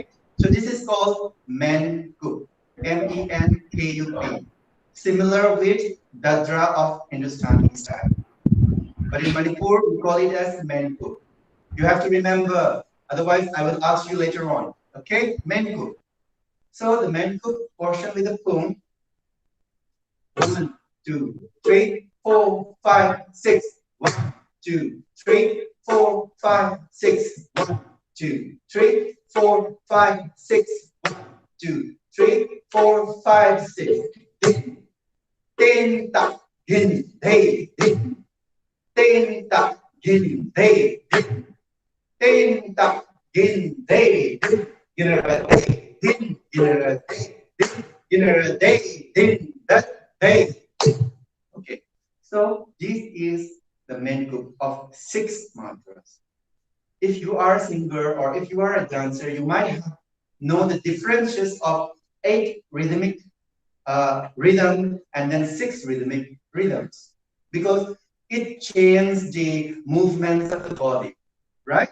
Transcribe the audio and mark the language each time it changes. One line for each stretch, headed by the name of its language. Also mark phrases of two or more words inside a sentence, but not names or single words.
English: So this is called Menku. M-E-N-K-U-P. Similar with Dadra of Hindustani style. But in Manipur, we call it as Menku. You have to remember, otherwise I will ask you later on. Okay, Menku. So the Menku portion with the Pum. 1, 2, 3, 4, 5, 6. 1, 2, 3, 4, 5, 6. 1, 2, 3, 4, 5, 6. 1, 2, 3, 4, 5, 6. Tin tak gin hey din. Tin tak gin hey din. Tin tak gin hey din. Ginera day din. Ginera day din. Ginera day din. That day. Okay, so this is the main group of 6 mantras. If you are a singer or if you are a dancer, you might know the differences of 8 rhythmic rhythm and then 6 rhythmic rhythms, because it changes the movements of the body, right?